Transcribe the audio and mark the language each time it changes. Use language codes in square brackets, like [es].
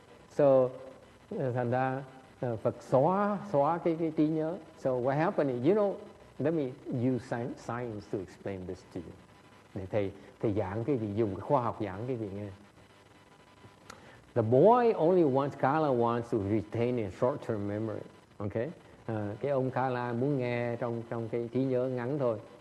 [vi] So thành ra Phật xóa cái trí nhớ. [en] So what happened is, let me use science to explain this to you. [vi] Để thầy giảng cái gì, dùng cái khoa học giảng cái gì nghe. [en] The boy only wants, Kala wants to retain a short-term memory. Okay? [vi] Cái ông Kala muốn nghe trong cái trí nhớ ngắn thôi.